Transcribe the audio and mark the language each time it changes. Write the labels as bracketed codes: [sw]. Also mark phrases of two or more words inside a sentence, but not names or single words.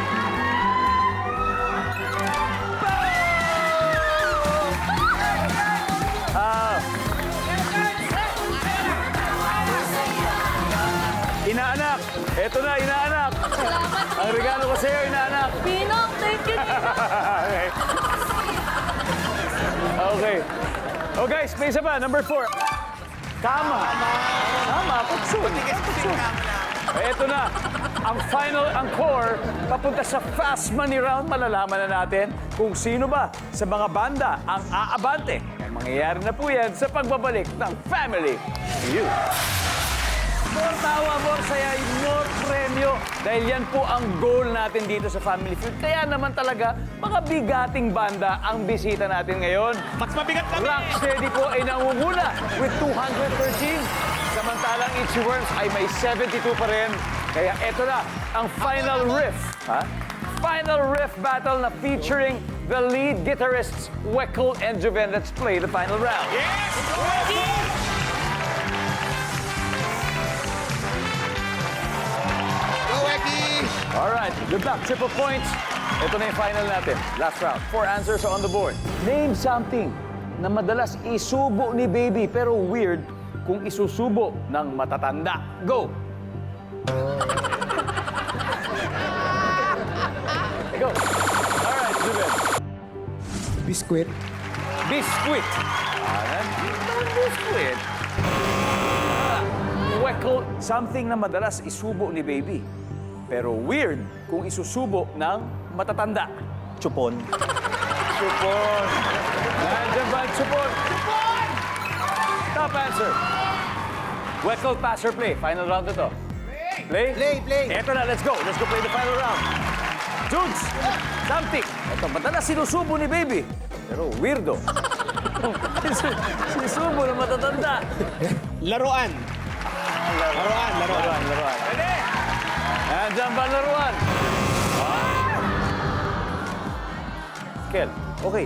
[tl] Inaanak. Eto na, inaanak. Salamat. Ang regalo ko sa'yo, inaanak. Pinong, [en] thank you. Okay. Okay. [tl] Oh guys, may isa pa. Number 4. Tama. Tama. Pagsun. Eto na. Ang [en] final encore, [tl] papunta sa Fast Money Round, malalaman na natin kung sino ba sa mga banda ang aabante. Mangyayari na po yan sa pagbabalik ng Family Feud. More tawa, more saya, more premyo. Dahil yan po ang goal natin dito sa Family Feud. Kaya naman talaga, mga bigating banda ang bisita natin ngayon. Mas mabigat kami. Rocksteady po ay nangunguna with 213. Samantalang Itchy Worms ay may 72 pa rin. Kaya eto na ang [en] final riff. Ha? Final riff battle na featuring the lead guitarists, Weckl and Juven. Let's play the final round. Yes! Go, Eki! Alright, good luck. Triple points. [tl] Ito na yung final natin. [en] Last round. 4 answers are on the board. Name something [tl] na madalas isubo ni baby pero weird kung isusubo ng matatanda. [en] Go! Go! Alright, Juven. [tl] Biskwit. [en] Biscuit. Biscuit. [tl] Weckl, something na madalas isubo ni baby. Pero weird kung isusubo ng matatanda. Chupon. Chupon. Nandiyan ba ang support? [en] Top answer. Wet-cold pass or play? Final round [tl] na to. [en] Play? Play. [tl] Eto na, [en] let's go. Let's go play the final round. Jugs, something. [tl] Ito, madalas sinusubo ni Baby. Pero weirdo. Sinusubo na matatanda. Laruan. Laruan. Pwede. Nandiyan ba ang laruan? [en] Kel, okay.